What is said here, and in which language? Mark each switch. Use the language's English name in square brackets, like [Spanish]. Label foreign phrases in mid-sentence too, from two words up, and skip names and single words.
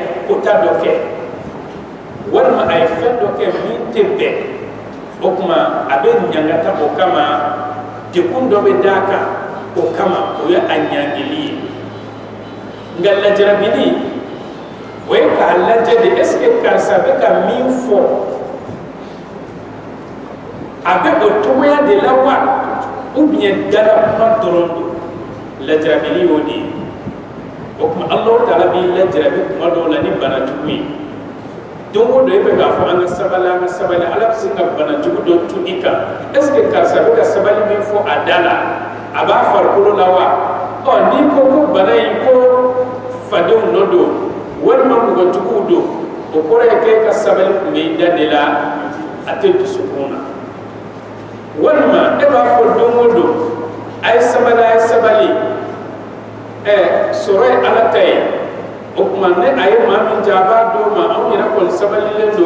[Bambara] kota dɔ kɛ walima a ye fɛn dɔ kɛ min tɛ bɛn o kuma a bɛ ɲangata o kama dekun dɔ bɛ d'a kan o kama o ye a ɲangili ye nka lajarabili o ye k'a lajɛ de [French] est-ce que [Bambara] karisa bɛ ka min fɔ a bɛ o cogoya de la wa [French] ou bien [Bambara] dala kuma dɔrɔn don lajarabili y'o de ye o kuma Alahu Taala b'i lajarabi kuma dɔw la ni bana jugu ye don o don e bɛ k'a fɔ an ka sabali Ala bɛ se ka bana jugu dɔ tu i kan [French] est-ce que [Bambara] karisa bɛ ka sabali min fɔ a da la a b'a farikolo la wa ɔ n'i ko ko bana in ko fadenw nɔ don walima mɔgɔ juguw don o kɔrɔ ye k'e ka sabali kun bɛ i da de la a tɛ dusukun na walima e b'a fɔ don o don a ye sabali sɔrɔ ye Ala ta ye o kuma ne a ye maa min ja a b'a d'o ma anw yɛrɛ kɔni sabalilen don